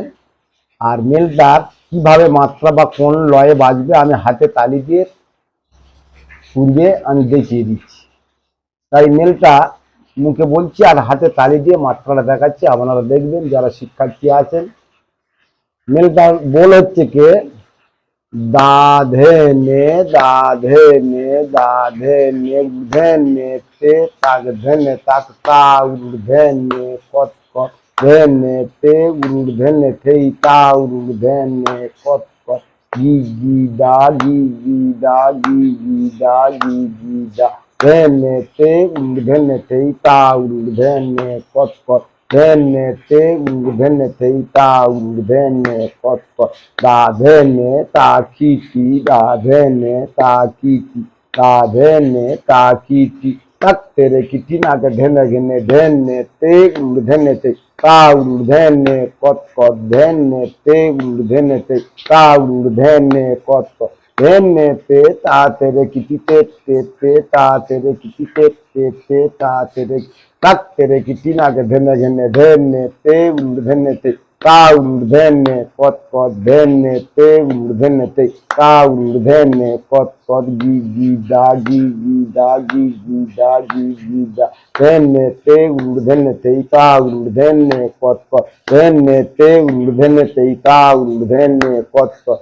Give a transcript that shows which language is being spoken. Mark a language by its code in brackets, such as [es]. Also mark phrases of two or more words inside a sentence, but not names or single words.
[bn] আর মেলটার কিভাবে মাত্রা বা কোন লয়ে বাজবে আমি হাতে তালি দিয়ে পূর্বে আমি দেখিয়ে দিচ্ছি। তাই মেলটা মুখে বলছি আর হাতে তালি দিয়ে মাত্রাটা দেখাচ্ছি, আপনারা দেখবেন যারা শিক্ষার্থী আছেন। মেলটার বল হচ্ছে কে দা ধে নে দা ধে নে দা ধে নে ধেন নে তে তাক ধেনে তাক তা উড় ধেন নে কত কত ধেন নে তে উড় ধেন নে থেই তা উড় ধেন নে কত কত গি গি দা গি গি দা গি গি দা গি গি দা ধেন নে তে উড় ধেন নে থেই তা উড় ধেন নে কত কত ধেন নে তে উড় ধেন নে থেই তা উড় ধেন নে কত কত দা ধেনে তা কি কি দা ধেনে তা কি কি দা ধেনে তা কি কি तक तेरे किटी ना के धेने घने धेने ते उड़ धेने ते ता उड़ धेने कत कत धेने ते उड़ धेने ते ता उड़ धेने कत कत धेने ते ता तेरे किटी ते ता तेरे किटी ते ता तेरे तक तेरे किटी ना के धेने घने धेने ते उड़ धेने ते ता उड़ धेने कत कत धेने ते उड़ धेने ते ता उड़ धेने कत कत गी गी दा गी गी दा गी गी दा गी गी दा धेने ते उड़ धेने ते ता उड़ धेने कत कत धेने ते उड़ धेने ते ता उड़ धेने कत कत